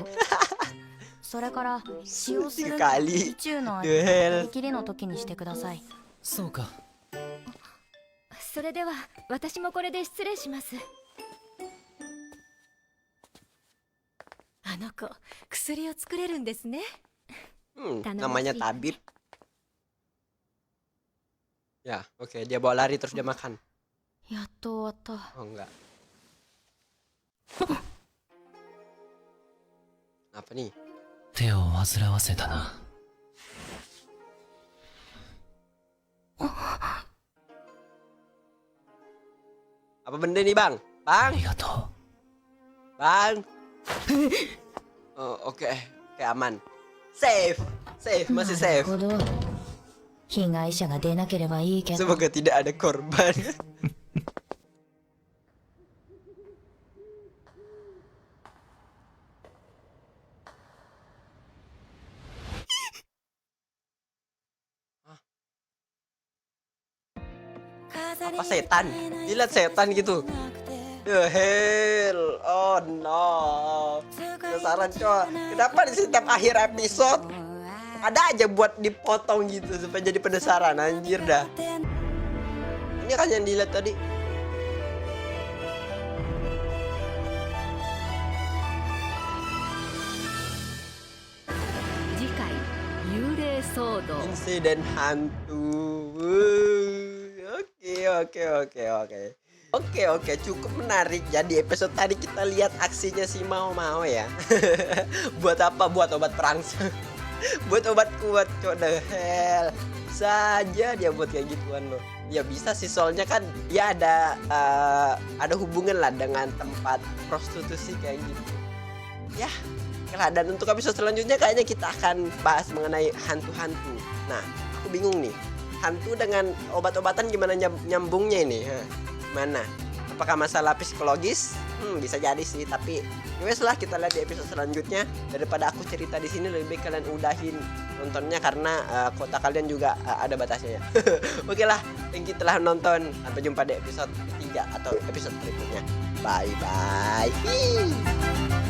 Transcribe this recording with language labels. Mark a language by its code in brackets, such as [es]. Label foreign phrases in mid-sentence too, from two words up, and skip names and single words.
[ja] それから使用する 3回意中の味は切りの時にしてください。そうか。ら。それでは私もこれで失礼します。あの子、薬を作れるんですね。 [id] Namanya tabib. Ya, oke, dia bawa lari terus dia makan. [ja] やっと終わった。 [id] Oh, enggak. Apa nih? [ja] 手を煩わせたな。 [id] Apa benda nih bang? Bang? [ja] ありがとう。 [id] Bang? Oh, oke, aman. Safe, masih [ja] なる [id] safe. [ja] ほど。被害者が出なければいいけど。 [id] Semoga tidak ada korban. Apa setan? Lihat setan gitu. [en] The hell, oh no. [id] Penasaran coy. Kenapa di setiap akhir episode ada aja buat dipotong gitu supaya jadi penasaran, anjir dah. Ini kan yang dilihat tadi. Insiden hantu. Oke, cukup menarik. Jadi episode tadi kita lihat aksinya si Mao ya. Buat apa? Buat obat perangsang. Buat obat kuat, cok, [en] the hell. [id] Saja dia buat kayak gituan loh. Ya bisa sih, soalnya kan dia ada hubungan lah dengan tempat prostitusi kayak gitu. Ya, lah, dan untuk episode selanjutnya kayaknya kita akan bahas mengenai hantu-hantu. Nah, aku bingung nih. Hantu dengan obat-obatan gimana nyambungnya ini? Mana? Apakah masalah psikologis? Bisa jadi sih, tapi wes lah, kita lihat di episode selanjutnya. Daripada aku cerita di sini, lebih baik kalian udahin nontonnya karena kuota kalian juga ada batasnya ya. Oke lah, [en] thank you [id] telah nonton. Sampai jumpa di episode 3 atau episode berikutnya. [en] Bye bye.